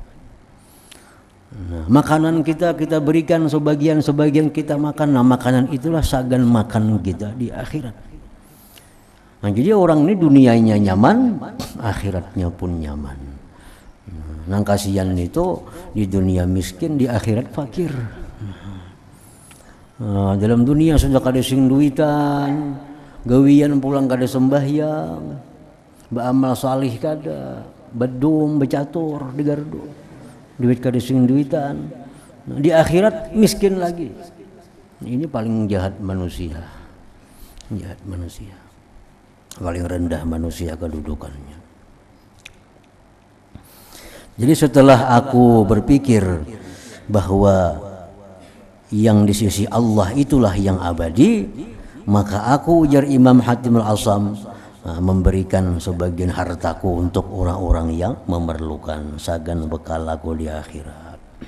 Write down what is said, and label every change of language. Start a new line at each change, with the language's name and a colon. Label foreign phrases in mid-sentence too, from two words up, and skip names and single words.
Indonesian: Nah, makanan kita berikan sebagian kita makan, nah makanan itulah sagan makan kita di akhirat. Nah, jadi orang ini dunianya nyaman, akhiratnya pun nyaman. Nah, kasihan itu di dunia miskin, di akhirat fakir.
Banjar: Nah, dalam dunia sudah kada sing duitan, gawian pulang kada sembahyang, beramal salih kada, bedum, becatur, digardu, duit kada sing duitan.
Indonesian: Nah, di akhirat miskin lagi. Ini paling jahat manusia. Jahat manusia. Paling rendah manusia kedudukannya. Jadi setelah aku berpikir bahwa yang di sisi Allah itulah yang abadi, maka aku, ujar Imam Hatim Al-Asam, memberikan sebagian hartaku untuk orang-orang yang memerlukan, sagan bekal aku di akhirat.